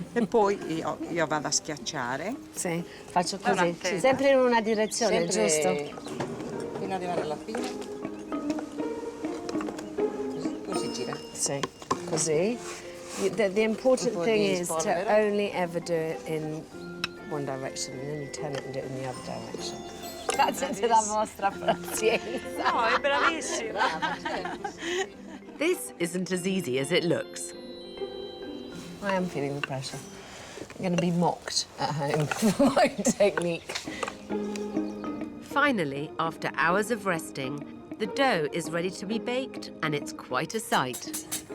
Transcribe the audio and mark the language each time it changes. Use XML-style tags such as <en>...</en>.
<it>E poi io vado a schiacciare. Sì, faccio così. Davanti. Sempre in una direzione, giusto? Fino ad arrivare alla fine. Così gira. Sì, così.</it> <en>The important thing is to only ever do it in one direction and then you turn it and do it in the other direction.</en> <it>Grazie della vostra pazienza. No, è bravissima.</it> <en>This isn't as easy as it looks. I am feeling the pressure. I'm going to be mocked at home for my technique. Finally, after hours of resting, the dough is ready to be baked and it's quite a sight.</en>